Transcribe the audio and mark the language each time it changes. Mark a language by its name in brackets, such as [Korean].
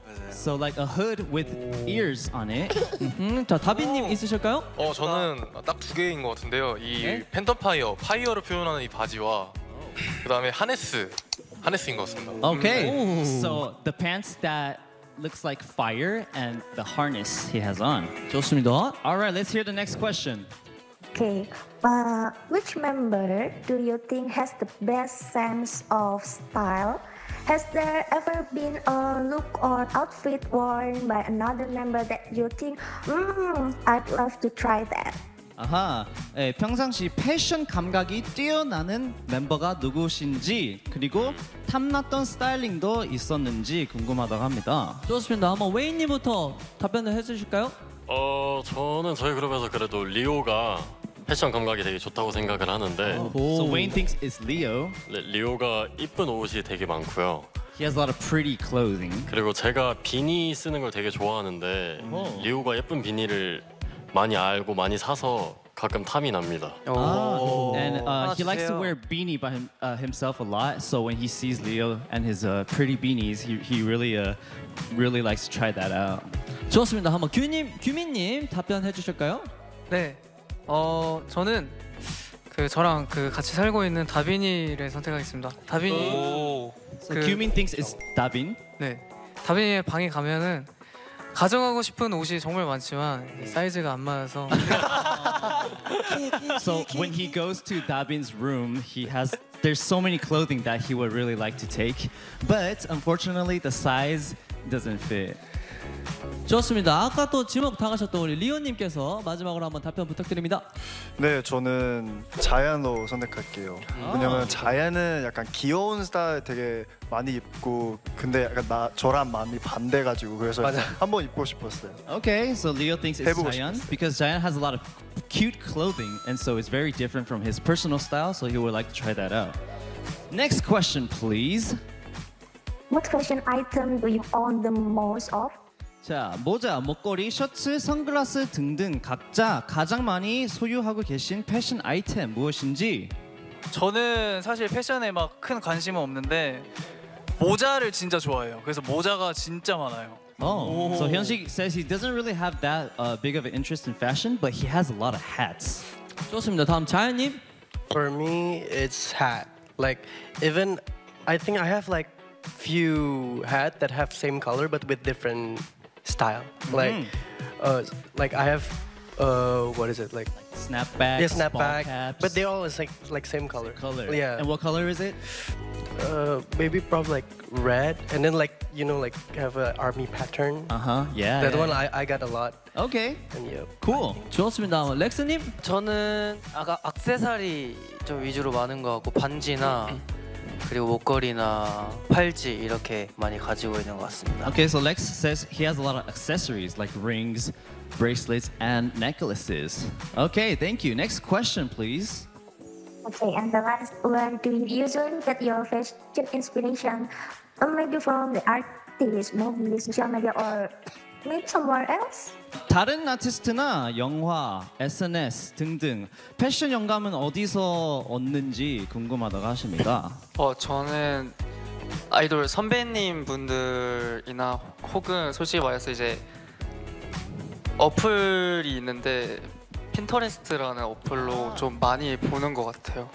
[English] So like a hood with ears on it. [Korean] 자, 다빈님 있으실까요? 저는 딱 두 개인 것 같은데요. 이 펜터파이어, 파이어를 표현하는 이 바지와 그 다음에 하네스. 하네스인 것 같습니다. [English] Okay. So the pants that looks like fire and the harness he has on. [Korean] 좋습니다. [English] Alright, let's hear the next question. Okay. Which member do you think has the best sense of style? Has there ever been a look or outfit worn by another member that you think, I'd love to try that? [Korean] 아하, 예, 평상시 패션 감각이 뛰어나는 멤버가 누구신지 그리고 탐났던 스타일링도 있었는지 궁금하다고 합니다. 좋습니다. 한번 웨인님부터 답변을 해주실까요? 저는 저희 그룹에서 그래도 리오가 패션 감각이 되게 좋다고 생각을 하는데 [English] So Wayne thinks it's Leo. [Korean] 네, 리오가 이쁜 옷이 되게 많고요. [English] He has a lot of pretty clothing. [Korean] 그리고 제가 비니 쓰는 걸 되게 좋아하는데 리오가 예쁜 비니를 많이 알고 많이 사서 가끔 탐이 납니다. [English] And he likes to wear beanie by himself a lot. So when he sees Leo and his pretty beanies, he really likes to try that out. [Korean] 좋습니다. 한번 규님, 규민님 답변해 주실까요? 네. 저는 그 저랑 그 같이 살고 있는 다빈이를 선택하겠습니다. 다빈이. [English] So 규민 thinks it's 다빈. [Korean] 네. 다빈이의 방에 가면은. 가져가고 싶은 옷이 정말 많지만 사이즈가 안 맞아서. [English] So when he goes to Dabin's room, there's so many clothing that he would really like to take, but unfortunately the size doesn't fit. [Korean] 좋습니다. 아까 또 지목 당하셨던 우리 리오님께서 마지막으로 한번 답변 부탁드립니다. 네, 저는 자얀으로 선택할게요. 왜냐면 자얀은 약간 귀여운 스타일 되게 많이 입고 근데 약간 나 저랑 마음이 반대가지고 그래서 한번 입고 싶었어요. [English] Okay, so Leo thinks it's 자얀 [Korean] 싶었어요. [English] Because 자얀 has a lot of cute clothing and so it's very different from his personal style, so he would like to try that out. Next question, please. What fashion item do you own the most of? [Korean] 자, 모자, 목걸이, 셔츠, 선글라스 등등 각자 가장 많이 소유하고 계신 패션 아이템 무엇인지? 저는 사실 패션에 막 큰 관심은 없는데 모자를 진짜 좋아해요. 그래서 모자가 진짜 많아요. [English] So 현식 says he doesn't really have that big of an interest in fashion, but he has a lot of hats. [Korean] 좋습니다. 다음 자연님. [English] For me, it's hat. Like, even I think I have like few hat that have same color but with different style. Like I have what is it, like snapback, yeah, snapback, but they all is like same color. Yeah. And what color is it? Maybe probably like red, and then like, you know, like have an army pattern. One I got a lot. Okay. And yeah. Cool. [Korean] 좋습니다. 렉스님? 저는 아까 액세서리 좀 위주로 많은 거 같고 반지나 그리고 목걸이나 팔찌 이렇게 많이 가지고 있는 것 같습니다. [English] Okay, so Lex says he has a lot of accessories like rings, bracelets, and necklaces. Okay, thank you. Next question, please. Okay, and the last one. Do you usually get your fashion inspiration maybe from the artists, movies, social media, or maybe somewhere else? [Korean] 다른 아티스트나 영화, SNS 등등 패션 영감은 어디서 얻는지 궁금하다고 하십니다. 저는 아이돌 선배님 분들이나 혹은 솔직히 말해서 이제 어플이 있는데 핀터레스트라는 어플로 좀 많이 보는 것 같아요.